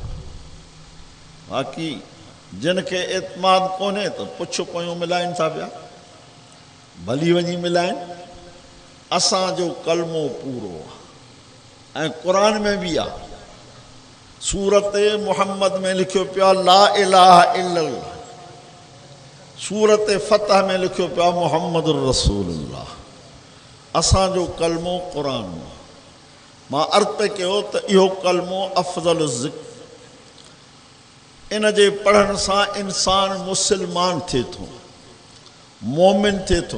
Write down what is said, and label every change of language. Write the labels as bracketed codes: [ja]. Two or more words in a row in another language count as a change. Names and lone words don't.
[sd] बाक़ी जिन खे एतमाद कोन्हे त पुछ पोयूं मिलाइनि था पिया, भली वञी मिलाइनि। असांजो कलमो पूरो आहे ऐं क़ुरान में बि आहे। सूरत मुहम्मद में लिखियो पियो आहे [ar] لا إله إلا الله. [sd] सूरत फतह में लिखियो पियो आहे [ar] محمد رسول الله. [sd] असांजो कलमो क़ुरान में। मां अर्थ कयो त इहो कलमो अफ़ज़ल ज़िक्र। इन जे पढ़ण सां इंसान मुस्लमान थिए थो, मोमिन थिए थो।